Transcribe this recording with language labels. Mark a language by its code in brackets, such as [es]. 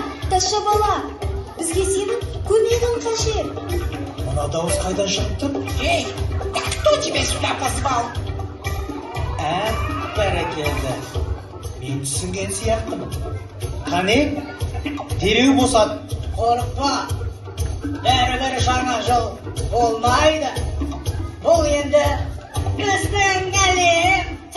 [kk] Таша бала, бізге сенің көмегің қажет. Мына дауыс қайдан шықты? [ru] Эй, да кто тебя сюда позвал? [kk] Бәрекелді. Мен түсінген сияқтымын. Қане, дереу босат. Қорықпа, бәрі жаңа жыл болмайды. Бұл енді біздің әлем.